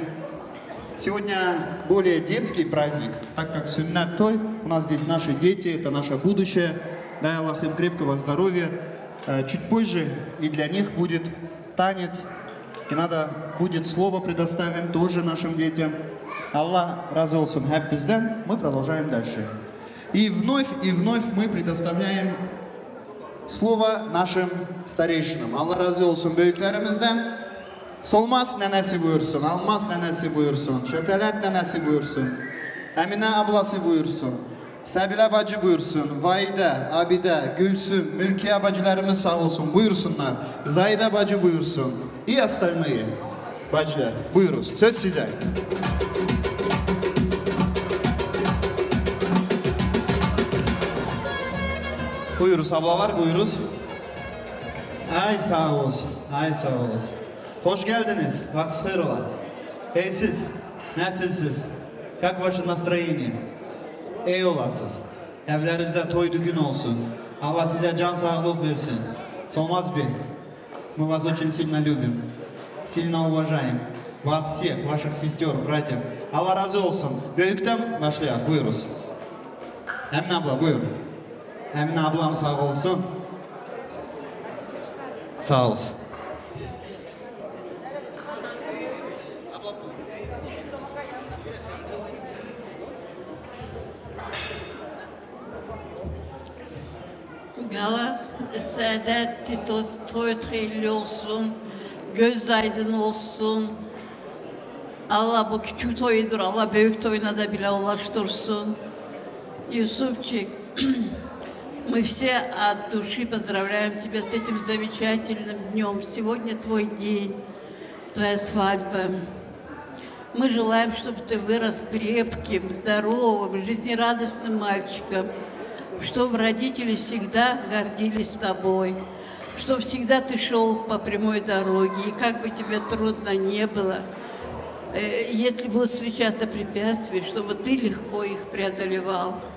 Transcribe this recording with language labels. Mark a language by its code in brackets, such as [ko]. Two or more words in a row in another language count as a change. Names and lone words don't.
[ru] Сегодня более детский праздник, так как суннат той, у нас здесь наши дети, это наше будущее. Дай Аллах им крепкого здоровья. Чуть позже и для них будет танец, и надо будет слово предоставим тоже нашим детям. [tr] Allah razı olsun hep bizden. [ru] Мы продолжаем дальше. И вновь мы предоставляем слово нашим старейшинам. [tr] Allah razı olsun büyüklerimizden. [az] Solmaz nənəsi buyursun, Almaz nənəsi buyursun, Şətələt nənəsi buyursun, Əminə ablası buyursun, Səbilə bacı buyursun, Vaidə, Abidə, Gülsüm, Mülkiyə bacılarımız sağ olsun buyursunlar, Zaydə bacı buyursun, [ru] и остальные [tr] bacılar buyuruz. Söz size. Buyuruz ablalar, buyuruz. Ay sağ olsun, ay sağ olsun. Hoş geldiniz. Vaktiniz hayır ola. Hey siz, nasılsınız? [ru] Как ваше настроение? [tr] İyi olasınız. Evlerinizde toy düğün olsun. Allah size can sağlık versin. Solmaz Bey, [ru] мы вас очень сильно любим. Сильно уважаем. Вас всех, ваших сестер, братьев. [tr] Allah razı olsun. Büyükten başlayalım. Buyuruz. Emine abla buyur. Emine ablam sağ olsun. Sağ olsun. Gala saadetli toy hayırlı olsun, göz aydın olsun. Allah bu küçük toyudur, Allah büyük toyuna da bile ulaştırsın. [ru] Юсупчик, мы все от души поздравляем тебя с этим замечательным днем. Сегодня твой день, твоя свадьба. Мы желаем, чтобы ты вырос крепким, здоровым, жизнерадостным мальчиком, чтобы родители всегда гордились тобой, чтобы всегда ты шел по прямой дороге, и как бы тебе трудно не было, если будут встречаться препятствия, чтобы ты легко их преодолевал.